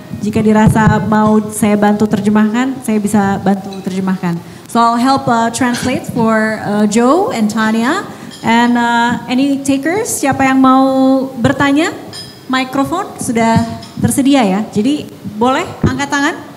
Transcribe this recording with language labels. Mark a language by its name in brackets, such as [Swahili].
[Indonesian] Jika dirasa mau saya bantu terjemahkan, saya bisa bantu terjemahkan. [English] So I'll help translate for Joe and Tania. And any takers, [Indonesian] siapa yang mau bertanya? Mikrofon sudah tersedia ya. Jadi boleh angkat tangan.